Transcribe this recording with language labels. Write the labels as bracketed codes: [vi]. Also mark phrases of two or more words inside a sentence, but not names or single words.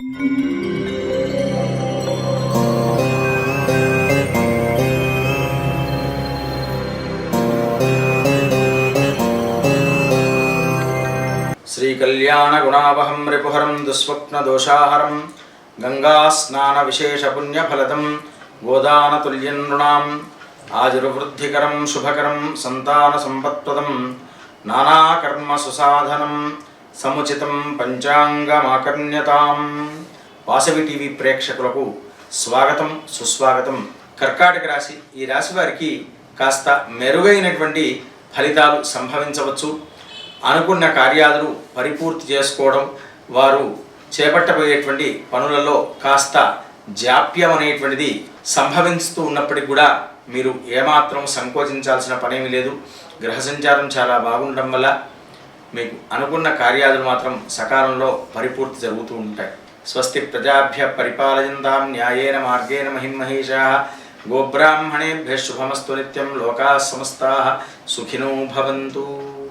[sa] श्रीकल्याणगुणावहं रिपुहरं दुःस्वप्नदोषाहरं गङ्गास्नानविशेषपुण्यफलदं गोदानतुल्यं नृणाम् आयुर्वृद्धिकरं शुभकरं सन्तानसम्पत्प्रदं नानाकर्मसुसाधनं समुचितं పంచాంగమాకర్ణ్యతాం. [te] వాసవి టీవీ ప్రేక్షకులకు స్వాగతం సుస్వాగతం. కర్కాటక రాశి, ఈ రాశి వారికి కాస్త మెరుగైనటువంటి ఫలితాలు సంభవించవచ్చు. అనుకున్న కార్యాలను పరిపూర్తి చేసుకోవడం, వారు చేపట్టబోయేటువంటి పనులలో కాస్త జాప్యం అనేటువంటిది సంభవిస్తూ ఉన్నప్పటికీ కూడా మీరు ఏమాత్రం సంకోచించాల్సిన పనేమీ లేదు. గ్రహ సంచారం చాలా బాగుండడం వల్ల మీకు అనుకున్న కార్యాలు మాత్రం సకాలంలో పరిపూర్తి జరుగుతూ ఉంటాయి. [sa] స్వస్తి ప్రజాభ్య పరిపాలయంతాం న్యాయేన మార్గేణ మహిమహేషాః గోబ్రాహ్మణేభ్యః శుభమస్తు నిత్యం. లోకాః సమస్తాః సుఖినో భవంతు.